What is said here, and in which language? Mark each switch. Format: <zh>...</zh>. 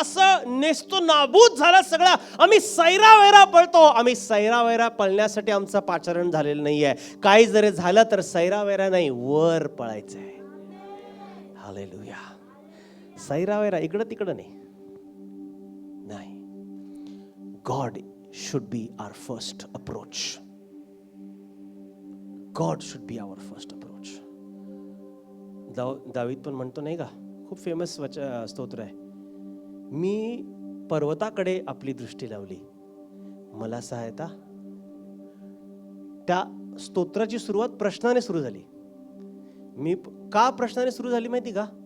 <mr>असं नेस्तो नाबूद झालं सगळं. आम्ही सैरावैरा पळतो. आम्ही सैरावैरा पळण्यासाठी आमचं पाचारण झालेलं नाहीये. काही जरी झालं तर सैरावैरा नाही, वर पळायचंय. हालेलुया. सैरावैरा इकडं तिकडं नाही.</mr> <en>God should be our first approach. God should be our first approach.</en> <mr>दावीद पण म्हणतो नाही का, खूप फेमस स्तोत्र आहे, मी पर्वताकडे आपली दृष्टी लावली, मला सहायता. त्या स्तोत्राची सुरुवात प्रश्नाने सुरू झाली. मी का प्रश्नाने सुरू झाली माहिती का?</mr>